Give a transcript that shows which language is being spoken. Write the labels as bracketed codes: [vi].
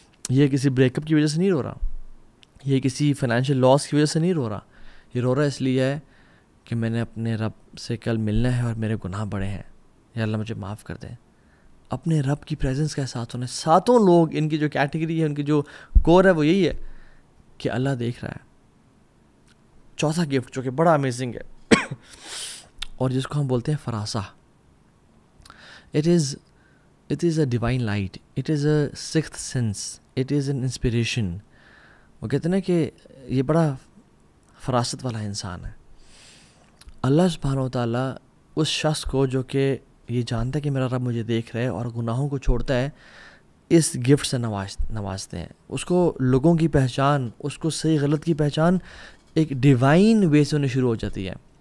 [ur] یہ کسی break up کی وجہ سے نہیں رو رہا, یہ کسی فائنینشیل لاس کی وجہ سے نہیں رو رہا, یہ رو رہا اس لیے ہے کہ میں نے اپنے رب سے کل ملنا ہے اور میرے گناہ بڑے ہیں, یا اللہ مجھے معاف کر دیں. اپنے رب کی پریزنس کا احساس ہونا. ساتوں لوگ ان کی جو کیٹیگری ہے, ان کی جو کور ہے وہ یہی ہے کہ اللہ دیکھ رہا ہے. چوتھا گفٹ جو کہ بڑا امیزنگ ہے اور جس کو ہم بولتے ہیں فراسہ. [en] It is a divine light, it is a sixth sense, it is an inspiration. [ur] وہ کہتے ہیں نا کہ یہ بڑا فراست والا انسان ہے. اللہ سبحانہ و تعالیٰ اس شخص کو جو کہ یہ جانتا ہے کہ میرا رب مجھے دیکھ رہا ہے اور گناہوں کو چھوڑتا ہے, اس گفٹ سے نوازتے ہیں. اس کو لوگوں کی پہچان, اس کو صحیح غلط کی پہچان ایک ڈیوائن وے سے ہونے شروع ہو جاتی ہے.